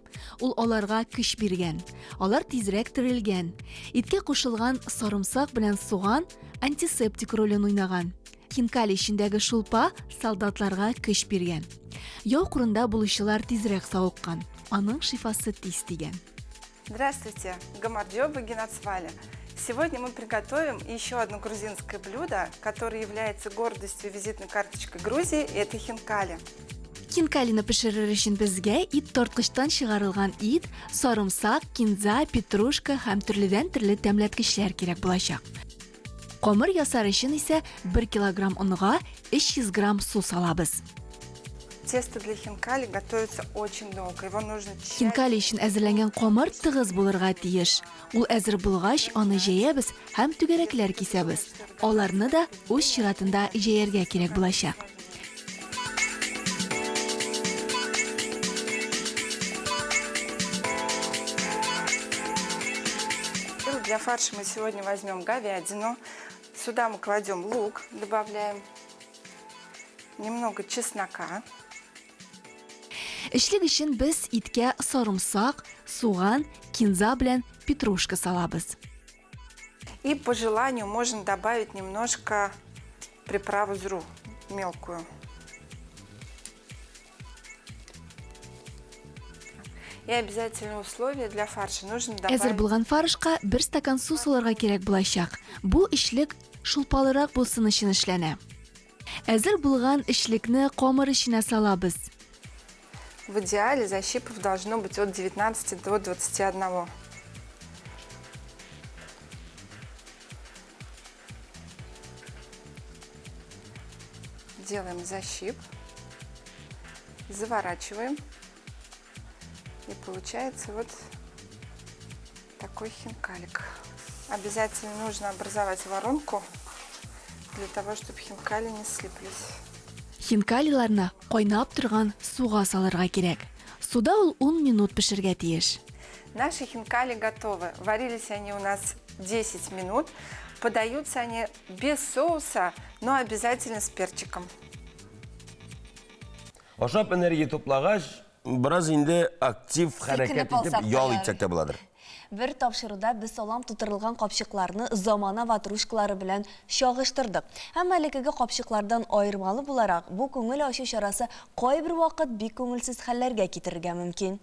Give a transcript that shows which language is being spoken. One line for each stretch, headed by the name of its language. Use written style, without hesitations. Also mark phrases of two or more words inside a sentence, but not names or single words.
Tatar: Ул аларга көч биргән. Алар тизрәк терелгән. Иткә кушылган сарымсак белән суган антисептик ролен уйнаган. Хинкали эчендәге шулпа солдатларга көч биргән. Яу курында булучылар тизрәк савыккан. Аның шифасы тиз тигән.
Russian: Здравствуйте,
Georgian: გამარჯობა გენაცვალე.
Russian: Сегодня мы приготовим еще одно грузинское блюдо, которое является гордостью и визитной карточкой Грузии, и это хинкали.
Tatar: Хинкалины пешерер өчен безгә ит тарткычтан чыгарылган ит, сарымсак, кинза, петрушка һәм төрледән-төрле тәмләткечләр кирәк булачак. Комыр ясар өчен исә 1 килограмм унга 300 грамм су салабыз.
Russian: Тесто для хинкали готовится очень долго. Его нужно тщательно...
Tatar: Хинкали өчен әзерләнгән комыр тыгыз булырга тиеш. Ул әзер булгач, аны җәябез һәм түгәрәкләр кисәбез. Аларны да үз чиратында җәяргә кирәк булачак.
Russian: Для фарша мы сегодня возьмем говядину. Сюда мы кладем лук, добавляем немного чеснока.
Tatar: Эшлек өчен без иткә сарымсак, суган, кинза белән петрушка салабыз.
Russian: И по желанию можно добавить немножко приправу зру мелкую. И обязательное условие для фарша нужно добавить...
Tatar: Әзер булган фаршка 1 стакан су салырга кирәк булачак. Бу эшлек шулпалырак булсын өчен эшләнә. Әзер булган эшлекне комыр эченә салабыз.
Russian: В идеале защипов должно быть от 19 до 21. Делаем защип, заворачиваем. И получается вот такой хинкалик. Обязательно нужно образовать воронку для того, чтобы хинкали не слиплись.
Tatar: Хинкалиларны кайнап торган суга салырга кирәк. Суда ул 10 минут пешергә тиеш.
Russian: Наши хинкали готовы. Варились они у нас 10 минут. Подаются они без соуса, но обязательно с перчиком.
Tatar: Ашап энергия топлагач, biraz инде актив хәрәкәт итеп ял итсәк тә буладыр. Бер тапшыруда без салам тутырылган капчыкларны замана ватрушкалары белән чагыштырдык. Һәм әлегеге капчыклардан аермалы буларак, бу күңел ачу чарасы кайбер вакыт бик күңелсез хәлләргә китерергә мөмкин.